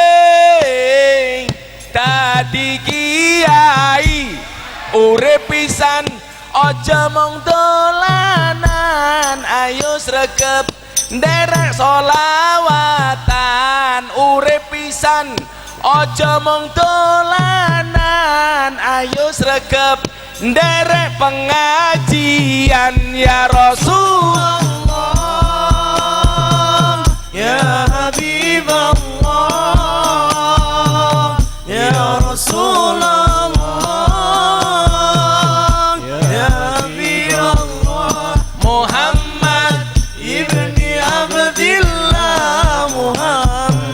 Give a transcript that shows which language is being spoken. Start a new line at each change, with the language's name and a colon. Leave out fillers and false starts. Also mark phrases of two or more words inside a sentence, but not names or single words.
Javanese: dadi kiai urip pisan aja mung dolanan, ayo sregep nderek solawatan urip pisan aja mung dolanan, ayo sregep nderek pengajian ya
Arabic: رسول الله، يا حبيب الله، يا رسول الله، يا حبيب الله، محمد ابن عبد الله، محمد